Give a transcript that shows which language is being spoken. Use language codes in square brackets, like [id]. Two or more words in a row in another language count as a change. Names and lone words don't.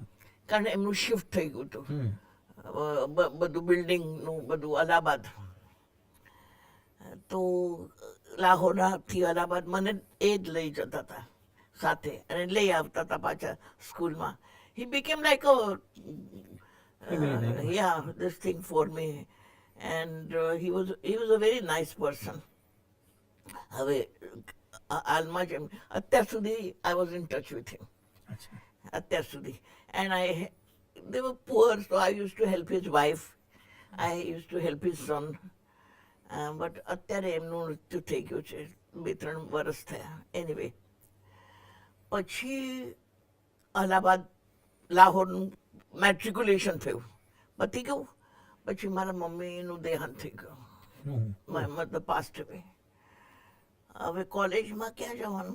[gu] કારણ એમનું શિફ્ટ થઈ ગયું હતું. હમ. બધું બિલ્ડિંગનું બધું અલ્હાબાદ. તો લાહોરથી અલ્હાબાદ મને એ જ લઈ જતા હતા સાથે, અને લઈ આવતા હતા પાછા સ્કૂલમાં. [en] he became like this thing for me, and he was a very nice person. [gu] હવે હાલમાં જેમ અત્યાર સુધી [en] I was in touch with him. [gu] અચ્છા. અત્યાર સુધી. [en] And they were poor, so I used to help his wife. I used to help his son. But [gu] અત્યારે એમનું મૃત્યુ થઈ ગયું છે, 2-3 વર્ષ થયા. એનીવે, પછી અલ્હાબાદ લાહોરનું મેટ્રિક્યુલેશન થયું, પતી ગયું. પછી મારા મમ્મીનું દેહાંત થઈ ગયું. હમ. [en] my mother passed away. [gu] હવે કોલેજમાં ક્યાં જવાનું?